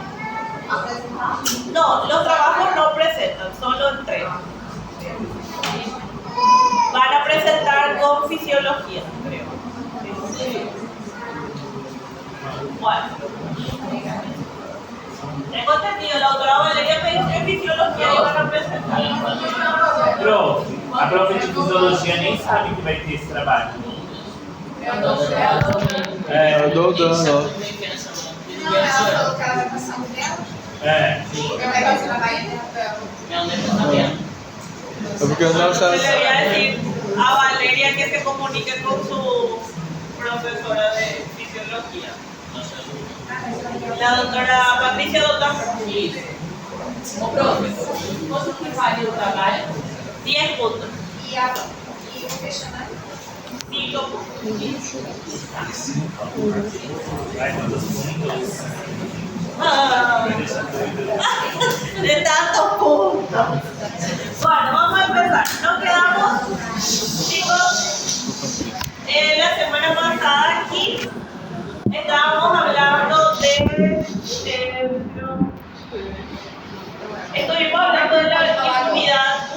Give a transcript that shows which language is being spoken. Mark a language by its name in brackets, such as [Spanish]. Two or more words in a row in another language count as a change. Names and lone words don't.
[Spanish] No, los trabajos no presentan, solo entregan. Van a presentar con fisiología, creo. Bueno. Tengo entendido, la doctora Valeria me dice que fisiología iban a presentar. [Portuguese] A prova de fisiologia nem sabe que vai ter esse trabalho. Eu dou dano. Não, ela falou que ela vai passar o dela. Vai pegar o trabalho dela. É porque eu não [Spanish] Le [Portuguese] sei. [Spanish] voy a decir a Valeria que se comunique con su profesora de fisiología. La doctora Patricia Dota. [Portuguese] Ô, professor, quanto que vale o trabalho? [Spanish] 10 puntos. [Portuguese] E o questionário? [Spanish] 5 puntos. De tantos puntos. Bueno, vamos a empezar. Nos quedamos, chicos, la semana pasada aquí estábamos hablando estuvimos hablando de la inmunidad